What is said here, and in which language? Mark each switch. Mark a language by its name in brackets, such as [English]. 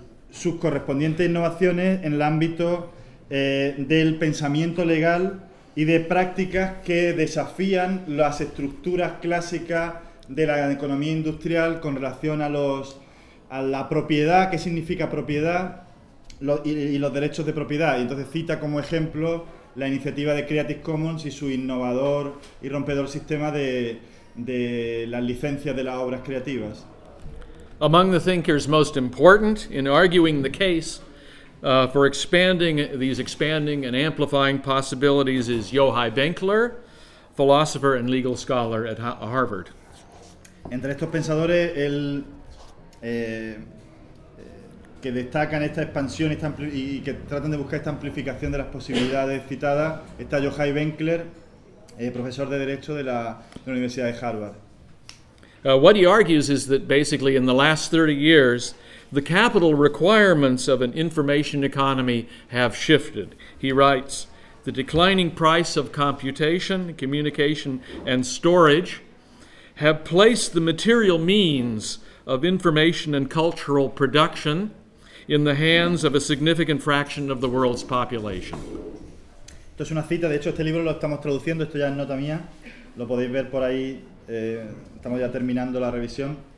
[Spanish] sus correspondientes innovaciones en el ámbito del pensamiento legal y de prácticas que desafían las estructuras clásicas de la economía industrial con relación a la propiedad, qué significa propiedad y los derechos de propiedad. Y entonces cita como ejemplo la iniciativa de Creative Commons y su innovador y rompedor sistema de las licencias de las obras creativas. [English] Among the thinkers most important in arguing the case for expanding these expanding and amplifying possibilities is Yohai Benkler, philosopher and legal scholar at Harvard. [Spanish] Entre estos pensadores, el que destacan esta expansión y que tratan de buscar esta amplificación de las posibilidades citadas está Yohai Benkler, profesor de Derecho de la Universidad de Harvard. [English] What he argues is that basically in the last 30 years, the capital requirements of an information economy have shifted. He writes, "The declining price of computation, communication, and storage have placed the material means of information and cultural production in the hands of a significant fraction of the world's population." [Spanish] Esto es una cita, de hecho este libro lo estamos traduciendo, esto ya es nota mía, lo podéis ver por ahí, estamos ya terminando la revisión.